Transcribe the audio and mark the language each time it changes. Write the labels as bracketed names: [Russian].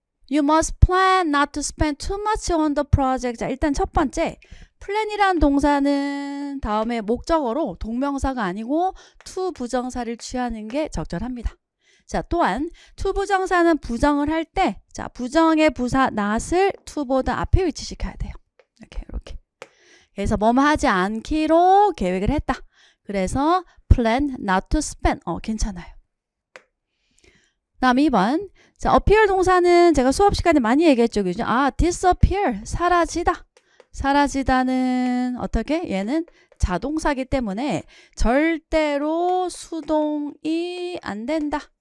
[English] You must plan not to spend too much on the project. [Korean] 자, 일단 첫 번째 plan이란 동사는 다음에 목적어로 동명사가 아니고 to 부정사를 취하는 게 적절합니다. 자, 또한 to 부정사는 부정을 할 때 자, 부정의 부사 not을 to보다 앞에 위치시켜야 돼요. 이렇게. 그래서 뭐뭐 하지 않기로 계획을 했다. 그래서 plan not to spend. 괜찮아요. 다음 2번. 자, appear 동사는 제가 수업 시간에 많이 얘기했죠. 그죠? disappear. 사라지다. 사라지다는 어떻게? 얘는 자동사기 때문에 절대로 수동이 안 된다.